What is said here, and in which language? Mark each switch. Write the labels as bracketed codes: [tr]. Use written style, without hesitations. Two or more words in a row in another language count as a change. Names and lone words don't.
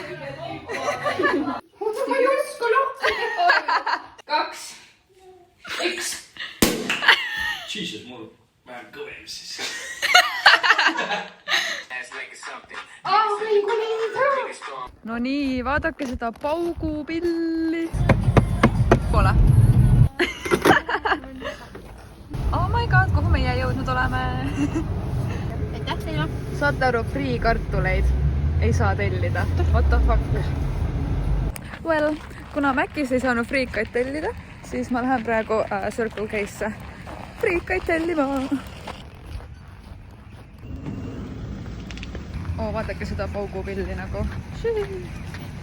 [et] 2, 1. Jesus, mul vähem kõvem siis. No nii, vaadake seda paugupilli. Pole. [en] Oh my god, [et] kuhu meie jõudnud oleme? Aitäh teile! Saate aru, free kartuleid ei saa tellida. [en] What the fuck? Well, [et] kuna Mäkkis ei saanud friikaid tellida, siis ma lähen praegu Circle K'sse friikaid tellima. Vaadake seda paugupilli nagu.